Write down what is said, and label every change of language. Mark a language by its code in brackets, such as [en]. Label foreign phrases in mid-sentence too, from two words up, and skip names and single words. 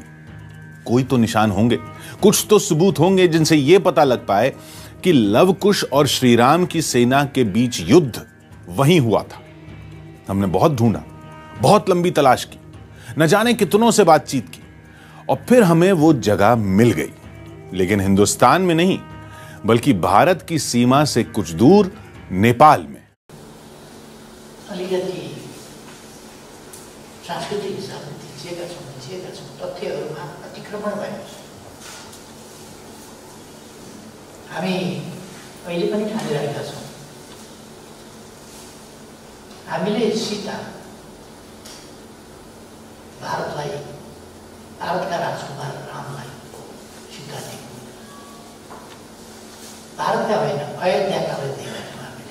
[hi] कोई तो निशान होंगे, कुछ तो सबूत होंगे जिनसे यह पता लग पाए कि लवकुश और श्रीराम की सेना के बीच युद्ध वहीं हुआ था। हमने बहुत ढूंढा, बहुत लंबी तलाश की, न जाने कितनों से बातचीत की और फिर हमें वो जगह मिल गई। लेकिन हिंदुस्तान में नहीं, बल्कि भारत की सीमा से कुछ दूर नेपाल में। [ne] सांस्कृतिक हिसाबले थिचिएका छौँ तथ्यहरूमा अतिक्रमण भएको छ। हामी अहिले पनि ठानिरहेका छौँ, हामीले सीता भारतलाई, भारतका राजकुमार रामलाई सीता दिएको, भारतका होइन अयोध्याका दिएको हामीले।